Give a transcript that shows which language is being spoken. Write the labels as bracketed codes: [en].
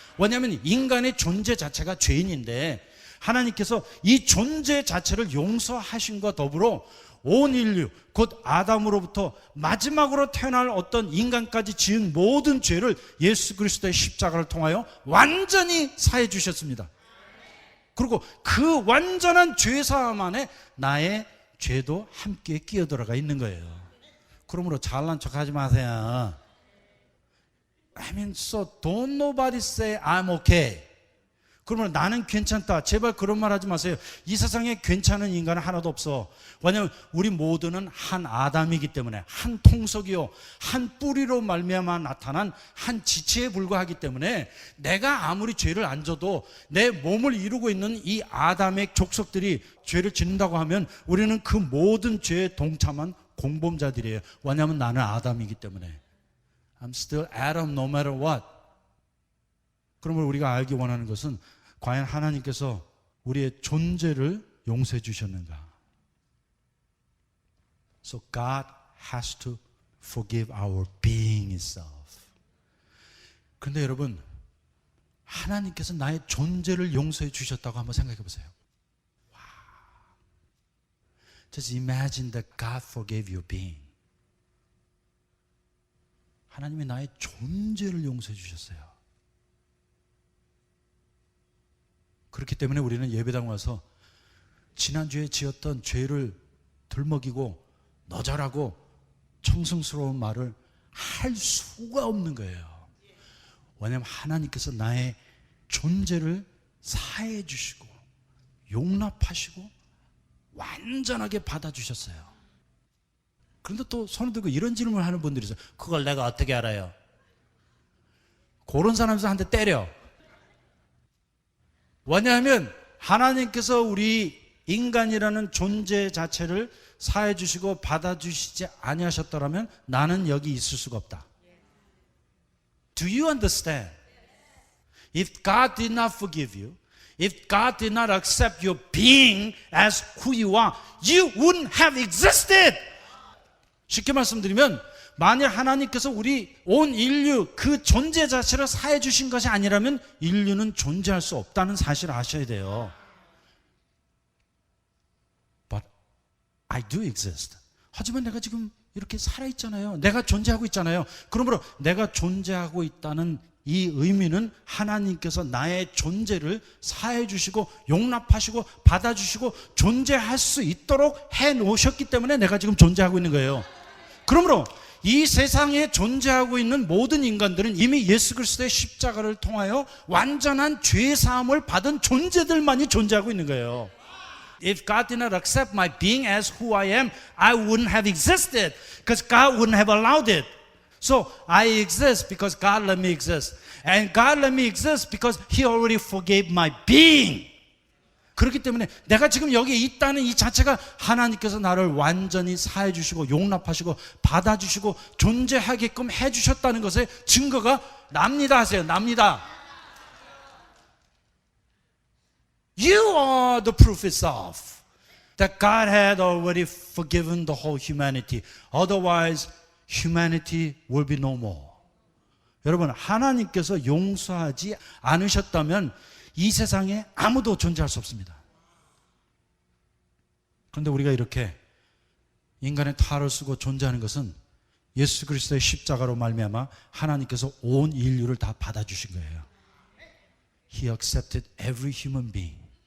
[ko] 왜냐하면 인간의 존재 자체가 죄인인데 하나님께서 이 존재 자체를 용서하신과 더불어 온 인류, 곧 아담으로부터 마지막으로 태어날 어떤 인간까지 지은 모든 죄를 예수 그리스도의 십자가를 통하여 완전히 사해 주셨습니다. 그리고 그 완전한 죄사함 안에 나의 죄도 함께 끼어들어가 있는 거예요. 그러므로 잘난 척 하지 마세요. [en] I mean, so don't nobody say I'm okay. [ko] 그러면 나는 괜찮다. 제발 그런 말 하지 마세요. 이 세상에 괜찮은 인간은 하나도 없어. 왜냐하면 우리 모두는 한 아담이기 때문에, 한 통속이요, 한 뿌리로 말미암아 나타난 한 지체에 불과하기 때문에 내가 아무리 죄를 안 져도 내 몸을 이루고 있는 이 아담의 족속들이 죄를 짓는다고 하면 우리는 그 모든 죄에 동참한 공범자들이에요. 왜냐하면 나는 아담이기 때문에. [en] I'm still Adam no matter what. [ko] 그러면 우리가 알기 원하는 것은 과연 하나님께서 우리의 존재를 용서해 주셨는가? [en] So God has to forgive our being itself. [ko] 그런데 여러분, 하나님께서 나의 존재를 용서해 주셨다고 한번 생각해 보세요. 와. [en] Just imagine that God forgave your being. [ko] 하나님이 나의 존재를 용서해 주셨어요. 그렇기 때문에 우리는 예배당 와서 지난주에 지었던 죄를 들먹이고 너절하고 청승스러운 말을 할 수가 없는 거예요. 왜냐하면 하나님께서 나의 존재를 사해 주시고 용납하시고 완전하게 받아주셨어요. 그런데 또 손을 들고 이런 질문을 하는 분들이 있어요. 그걸 내가 어떻게 알아요? 그런 사람에서 한 대 때려. 왜냐하면 하나님께서 우리 인간이라는 존재 자체를 사해 주시고 받아주시지 아니하셨더라면 나는 여기 있을 수가 없다. [en] Do you understand? If God did not forgive you, if God did not accept your being as who you are, you wouldn't have existed. [ko] 쉽게 말씀드리면 만약 하나님께서 우리 온 인류 그 존재 자체를 사해 주신 것이 아니라면 인류는 존재할 수 없다는 사실을 아셔야 돼요. [en] But I do exist. [ko] 하지만 내가 지금 이렇게 살아있잖아요. 내가 존재하고 있잖아요. 그러므로 내가 존재하고 있다는 이 의미는 하나님께서 나의 존재를 사해 주시고 용납하시고 받아주시고 존재할 수 있도록 해 놓으셨기 때문에 내가 지금 존재하고 있는 거예요. 그러므로 이 세상에 존재하고 있는 모든 인간들은 이미 예수 그리스도의 십자가를 통하여 완전한 죄 사함을 받은 존재들만이 존재하고 있는 거예요. [en] If God did not accept my being as who I am, I wouldn't have existed because God wouldn't have allowed it. So I exist because God let me exist. And God let me exist because He already forgave my being. [ko] 그렇기 때문에 내가 지금 여기 있다는 이 자체가 하나님께서 나를 완전히 사해 주시고 용납하시고 받아주시고 존재하게끔 해주셨다는 것의 증거가 납니다 하세요. 납니다. [en] You are the proof itself that God had already forgiven the whole humanity. Otherwise, humanity will be no more. [ko] 여러분, 하나님께서 용서하지 않으셨다면 이 세상에 아무도 존재할 수 없습니다. 그런데 우리가 이렇게 인간의 탈을 쓰고 존재하는 것은 예수 그리스도의 십자가로 말미암아 하나님께서 온 인류를 다 받아주신 거예요. [en] He accepted every human being.